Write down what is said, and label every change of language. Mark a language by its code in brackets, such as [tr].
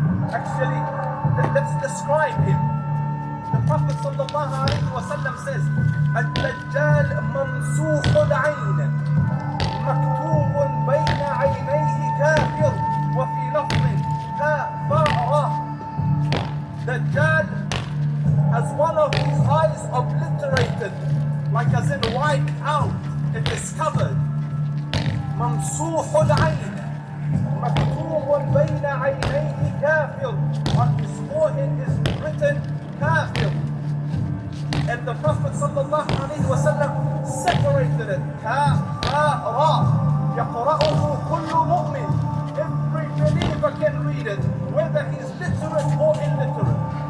[en] Actually, let's describe him. The Prophet ﷺ says, [ar] الدجال ممسوح العين مكتوب بين عينيه كافر وفي لفظ كافر. [en] Dajjal has one of his eyes obliterated, like as in wiped out, it is covered. [ar] ممسوح العين مكتوب بين عينيه كافر. [en] On his forehead is written kafir. And the Prophet ﷺ separated it. [ar] Kafara. يقرأه كل مؤمن. [en] Every believer can read it, whether he's literate or illiterate.